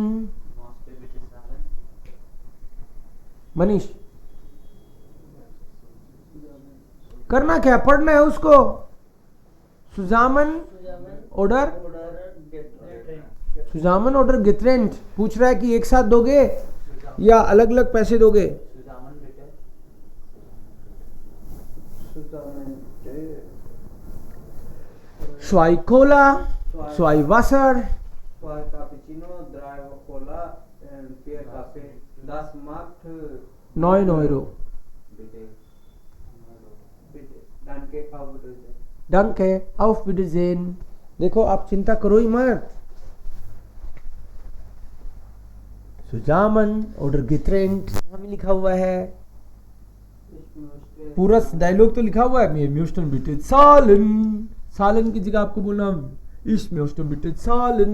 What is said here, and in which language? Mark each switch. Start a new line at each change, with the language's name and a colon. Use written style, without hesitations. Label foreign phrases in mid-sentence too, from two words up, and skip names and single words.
Hindi: मनीष करना क्या, पढ़ना है उसको।
German: zusammen oder, zusammen oder getrennt.
Hindi: पूछ रहा है कि एक साथ दोगे या अलग अलग पैसे दोगे?
German: Zwei Cola, zwei Wasser, zwei Cappuccino, 3 Cola und 4 Kaffee. Das macht 9 Euro. bitte. Danke, auf Wiedersehen. Danke, auf Wiedersehen.
Hindi: देखो आप चिंता करो ही मत।
German: zusammen oder getrennt
Hindi: यहाँ भी लिखा हुआ है, पूरा डायलॉग तो लिखा हुआ है। मैं
German: möchten bitte zahlen,
Hindi: सालन की जगह आपको बोलना इस
German: möchten bitte zahlen.